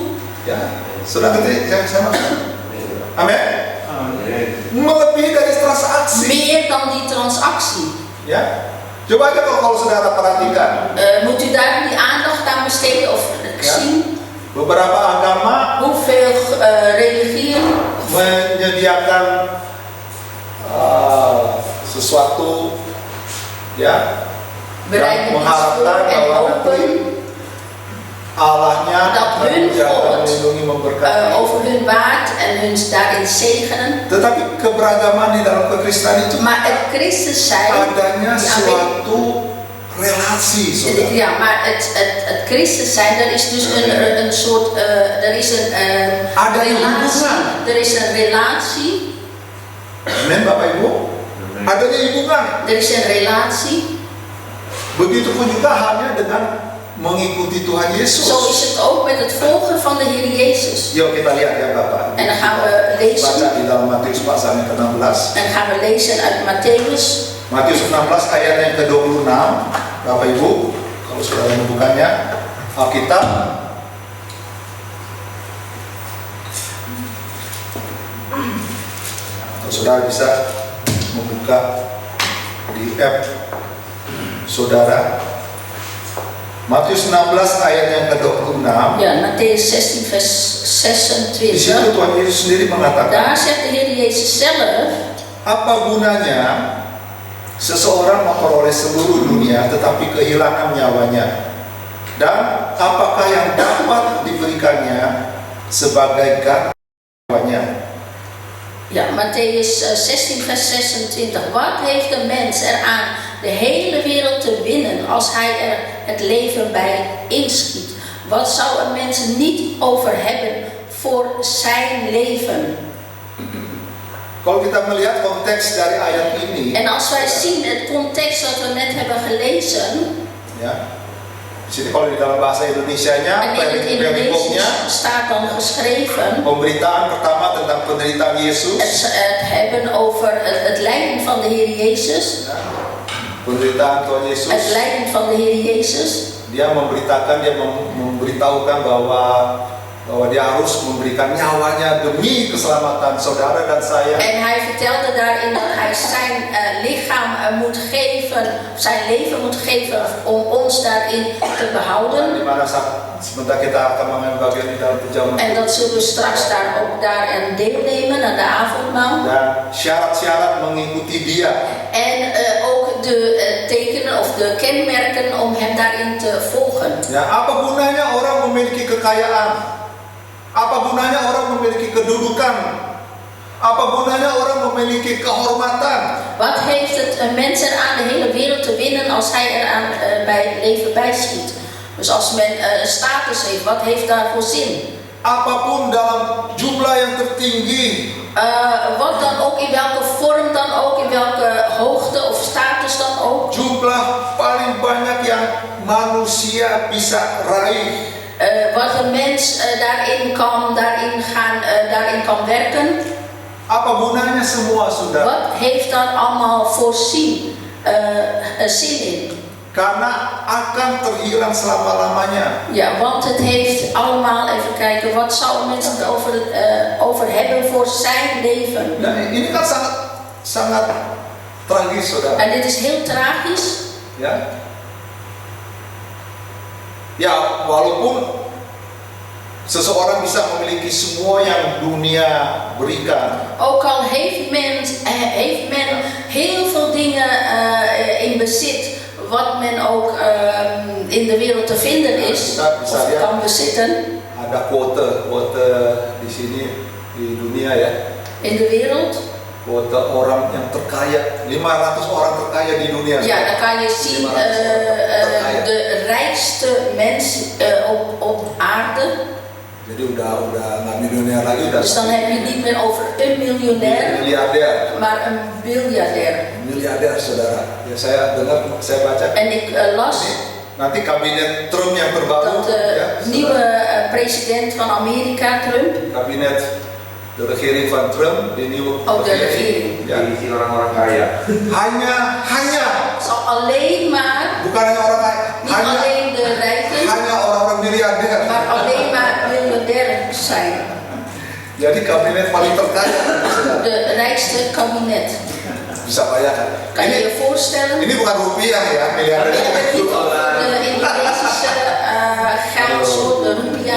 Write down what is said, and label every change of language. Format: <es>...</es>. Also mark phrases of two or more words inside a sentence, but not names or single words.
<id>Ya, sudah ngerti yang saya maksud? Amin? Melebihi dari transaksi.</id> <nl>Meer dan die transactie.</nl> <id>Ya, coba aja kalau saudara perhatikan,</id> <nl>Moet u daar die aandacht aan besteden of zien</nl> <id>beberapa agama</id> <nl>hoeveel religieën</nl> <id>menyediakan sesuatu, ya,</id> <nl>bereiden</nl> <id>yang</id> <nl>iets voor</nl> <id>mengharapkan</id> <nl>en</nl> <id>bahwa nanti</id> <nl>hopen</nl> <id>Allahnya</id> <nl>dat</nl> <id>akan</id> <nl>hun</nl> <id>menjaga,</id> <nl>God</nl> <id>melindungi, memberkati.</id> <nl>over hun waard en hun daarin zegenen.</nl> <id>Tetapi keberagaman di dalam kekristenan itu</id> <nl>Maar het christen zijn,</nl> <id>adanya</id> <nl>die</nl> <id>suatu relasi, saudara.</id> <nl>ja, maar het christen zijn, er is dus een soort, er is een</nl> <id>Ada</id> <nl>relatie.</nl> <id>hubungan.</id> <nl>Er is een relatie.</nl> <id>Amin, Bapak Ibu. Adanya hubungan.</id> <nl>Er is een relatie.</nl> <id>Begitupun juga halnya dengan mengikuti Tuhan Yesus.</id> <nl>Zo is het ook met het volgen van de Heer Jezus.</nl> <id>Yuk kita lihat ya Bapak.</id> <nl>En dan gaan we lezen.</nl> <id>Baca di dalam Matius pasal yang ke-16.</id> <nl>En dan gaan we lezen uit Matthäus.</nl> <id>Matius 16 ayat yang ke-26. Bapak Ibu, kalau saudara membukanya, Alkitab. Atau saudara bisa membuka di app saudara. Matius 16 ayat yang ke-26.</id> <nl>Ja, Matthäus 16 vers</nl> <id>Di situ</id> <nl>26.</nl> <id>Tuhan Yesus sendiri mengatakan,</id> <nl>Daar zegt de Heer Jezus zelf:</nl> <id>apa gunanya seseorang memperoleh seluruh dunia tetapi kehilangan nyawanya? Dan apakah yang dapat diberikannya sebagai ganti nyawanya?</id> <nl>Ja, Matthäus 16 vers 26. Wat heeft de mens eraan de hele wereld te winnen als hij er het leven bij inschiet? Wat zou een mens niet over hebben voor zijn leven?</nl> <id>Kalau kita melihat konteks dari ayat ini,</id> <nl>En als wij zien het context dat we net hebben gelezen,</nl> <id>ya, di sini kalau di dalam bahasa Indonesianya,</id> <nl>en in het</nl> <id>perikopnya</id> <nl>Indonesisch staat dan geschreven,</nl> <id>pemberitaan pertama tentang penderitaan Yesus,</id> <nl>het hebben over het lijden van de Heer Jezus.</nl> <id>ya, penderitaan Tuhan Yesus.</id> <nl>Het lijden van de Heer Jezus.</nl> <id>Dia memberitahukan bahwa bahwa dia harus memberikan nyawanya demi keselamatan saudara dan saya.</id> <nl>En hij vertelde daarin dat hij zijn lichaam moet geven, zijn leven moet geven om ons daarin te behouden.</nl> <id>Di mana sebentar kita akan mengambil bagian di dalam perjamuan.</id> <nl>En dat zullen we straks daar ook daarin deelnemen aan de avondmaal.</nl> <id>Dan syarat-syarat mengikuti dia.</id> <nl>En ook de tekenen of de kenmerken om hem daarin te volgen.</nl> <id>Ya, apa gunanya orang memiliki kekayaan? Apa gunanya orang memiliki kedudukan? Apa gunanya orang memiliki kehormatan?</id> <nl>Wat heeft het een mens er aan de hele wereld te winnen als hij er aan bij het leven bijschiet? Dus als men status heeft, wat heeft daarvoor zin?</nl> <id>Apapun dalam jumlah yang tertinggi.</id> <nl>Wat dan ook, in welke vorm dan ook, in welke hoogte of status dan ook.</nl> <id>Jumlah paling banyak yang manusia bisa raih.</id> <nl>Wat een mens daarin kan werken.</nl> <id>Apa gunanya semua, saudara?</id> <nl>Wat heeft dan allemaal voor zin in?</nl> <id>Karena akan terhilang selama-lamanya.</id> <nl>Ja, want het heeft allemaal, even kijken, wat zou een mens het over hebben voor zijn leven?</nl> <id>Nah, ini kan sangat tragis, saudara.</id> <nl>En dit is heel tragisch.</nl> <id>Ya. Ya, walaupun seseorang bisa memiliki semua yang dunia berikan.</id> <nl>Ook al heeft men heel veel dingen in bezit, wat men ook in de wereld te vinden is, of kan bezitten.</nl> <id>Ada quote di sini di dunia ya.</id> <nl>In de wereld.</nl> <id>Quote orang yang terkaya, 500 orang terkaya di dunia.</id> <nl>Ja, dan kan je zien de rijkste mens op aarde.</nl> <id>Jadi udah nggak milioner lagi, udah.</id> <nl>Dus dan heb je niet meer over een miljonair,</nl> <id>miliarder,</id> <nl>maar een biljardair.</nl> <id>Miliarder, saudara. Ya, saya baca.</id> <nl>En ik las</nl> <id>nanti kabinet Trump yang terbaru,</id> <nl>dat de nieuwe president van Amerika, Trump, kabinet de regering van Trump, de nieuwe regering,</nl> <id>ya, diisi orang-orang kaya. Hanya</id> <nl>zal alleen maar,</nl> <id>bukan hanya orang kaya,</id> <nl>niet alleen de rijken,</nl> <id>hanya orang-orang miliarder,</id> <nl>maar alleen maar miljardair zijn.</nl> <id>Jadi kabinet paling terkaya,</id> <nl>De rijkste kabinet.</nl> <id>bisa bayangkan.</id> <nl>Kan je je voorstellen?</nl> <id>Ini bukan rupiah ya, miliarder.</id> <nl>We hebben het niet over de Indonesische geldsoort, de rupiah.</nl>